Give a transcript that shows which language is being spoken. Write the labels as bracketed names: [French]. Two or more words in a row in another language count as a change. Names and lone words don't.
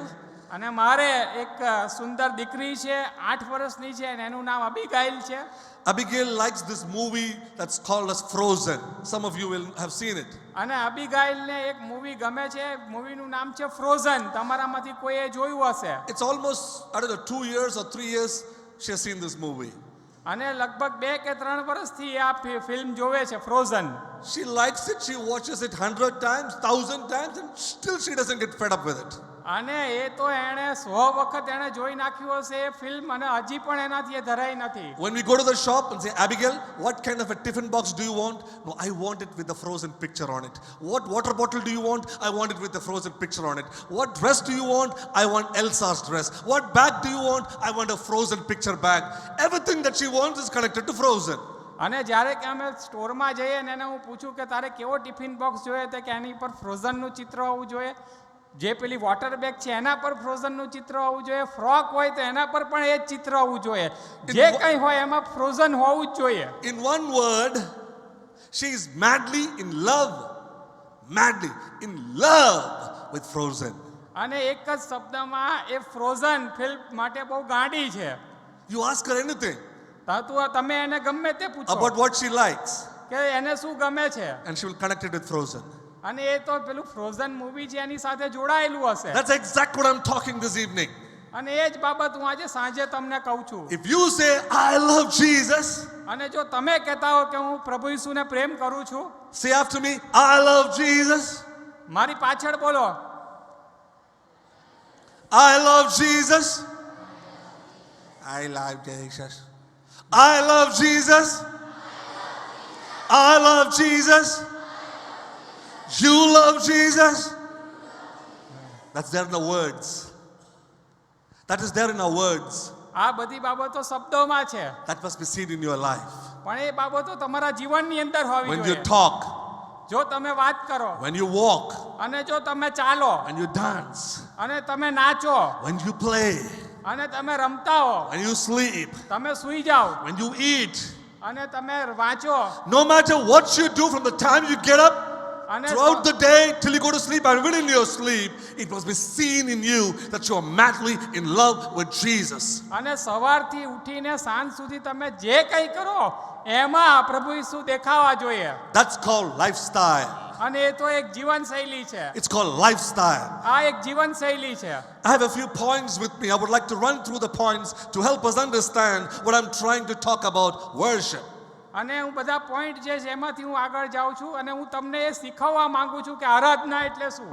[Gujarati] અને મારે એક સુંદર દીકરી છે 8 વર્ષની છે અને એનું નામ અબીગાઇલ છે. [English] Abigail likes this movie that's called as Frozen. Some of you will have seen it. [Gujarati] અને અબીગાઇલને એક મૂવી ગમે છે. મૂવીનું નામ છે ફ્રોઝન. તમારામાંથી કોઈએ જોયું હશે. [English] It's almost, I don't know, 2 years or 3 years she has seen this movie. [Gujarati] અને લગભગ 2 કે 3 વર્ષથી આ ફિલ્મ જોવે છે ફ્રોઝન. [English] She likes it. She watches it 100 times, 1,000 times, and still she doesn't get fed up with it. [Gujarati] અને એ તો એણે 100 વખત એણે જોઈ નાખ્યું હશે એ ફિલ્મ અને હજી પણ એનાથી એ ધરાઈ નથી. [English] When we go to the shop and say, Abigail, what kind of a tiffin box do you want? No, I want it with the frozen picture on it. What water bottle do you want? I want it with the frozen picture on it. What dress do you want? I want Elsa's dress. What bag do you want? I want a frozen picture bag. Everything that she wants is connected to frozen. [Gujarati] અને જ્યારે કે અમે સ્ટોરમાં જઈએ ને એને હું પૂછું કે તારે કેવો [English] tiffin box [Gujarati] જોઈએ તો કે એની પર ફ્રોઝનનું ચિત્ર હોવું જોઈએ, જે પેલી [English] water bag [Gujarati] છે એના પર ફ્રોઝનનું ચિત્ર હોવું જોઈએ, ફ્રોક હોય તો એના પર પણ એ જ ચિત્ર હોવું જોઈએ, જે કંઈ હોય એમાં ફ્રોઝન હોવું જ જોઈએ. [English] In one word, she is madly in love with Frozen. [Gujarati] અને એક જ શબ્દમાં એ ફ્રોઝન ફિલ્મ માટે બહુ ગાંડી છે. [English] You ask her anything [Gujarati] તમે એને ગમે તે પૂછો [English] about what she likes, [Gujarati] કે એને શું ગમે છે, [English] and she will connect it with Frozen. [Gujarati] અને એ તો પેલું ફ્રોઝન મૂવી છે એની સાથે જોડાયેલું હશે. [English] That's exactly what I'm talking this evening. [Gujarati] અને એ જ બાબત હું આજે સાંજે તમને કહું છું. [English] If you say, I love Jesus, [Gujarati] અને જો તમે કહેતા હો કે હું પ્રભુ ઈસુને પ્રેમ કરું છું, [English] say after me, I love Jesus. [Gujarati] મારી પાછળ બોલો, [English] I love Jesus. I love Jesus. I love Jesus. I love Jesus. You love Jesus. That's there in the words. That is there in our words. [Gujarati] આ બધી બાબતો શબ્દોમાં છે, [English] That must be seen in your life. [Gujarati] પણ એ બાબતો તમારા જીવનની અંદર હોવી [English] When you [Gujarati] જોઈએ. [English] talk, [Gujarati] જો તમે વાત કરો, [English] when you walk, [Gujarati] અને જો તમે ચાલો, [English] when you dance, [Gujarati] અને તમે નાચો, [English] when you play, [Gujarati] અને તમે રમતા હો, [English] when you sleep, [Gujarati] તમે સૂઈ જાઓ, [English] when you eat, [Gujarati] અને તમે વાંચો, [English] no matter what you do from the time you get up [Gujarati] અને [English] throughout the day till you go to sleep and within your sleep, it must be seen in you that you are madly in love with Jesus. [Gujarati] અને સવારથી ઉઠીને સાંજ સુધી તમે જે કંઈ કરો એમાં પ્રભુ ઈસુ દેખાવા જોઈએ. [English] That's called lifestyle. [Gujarati] અને એ તો એક જીવનશૈલી છે. [English] It's called lifestyle. [Gujarati] આ એક જીવનશૈલી છે. [English] I have a few points with me. I would like to run through the points to help us understand what I'm trying to talk about worship. [Gujarati] અને હું બધા પોઈન્ટ જે છે એમાંથી હું આગળ જાઉં છું અને હું તમને એ શીખવવા માંગુ છું કે આરાધના એટલે શું.